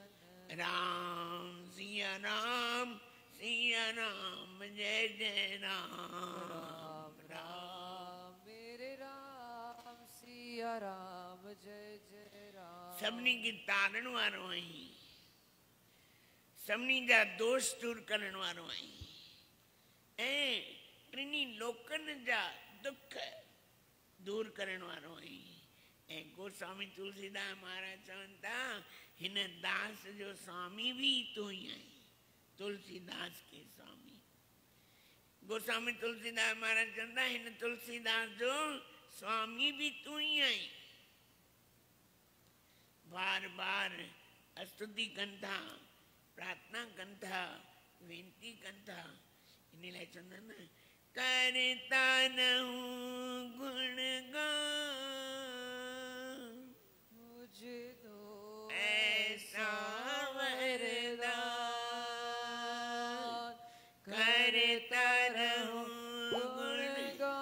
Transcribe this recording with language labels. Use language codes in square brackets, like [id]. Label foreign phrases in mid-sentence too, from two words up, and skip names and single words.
[hi] राम सिया राम जय जय राम। राम मेरे राम सिया राम जय जय राम। [sd] सबनी की तारण वारो आई, सबनी जा दोष दूर करण वारो आई, ऐं टिनी लोकनि जा दुख दूर करण वारो आई। ऐं गोस्वामी तुलसीदास महाराज चवनि था, हिन दास जो स्वामी भी तू ही आई। तुलसीदास के स्वामी गोस्वामी तुलसीदास महाराज चवनि था, हिन तुलसीदास जो स्वामी भी तू ही आई। बार बार स्तुति कनि था, प्रार्थना कनि था, वेनती कनि था। इन लाइ चवंदा आहिनि, [hi] करता रहूं गुणगान मुझे दो ऐसा वरदान, करता रहूं गुणगान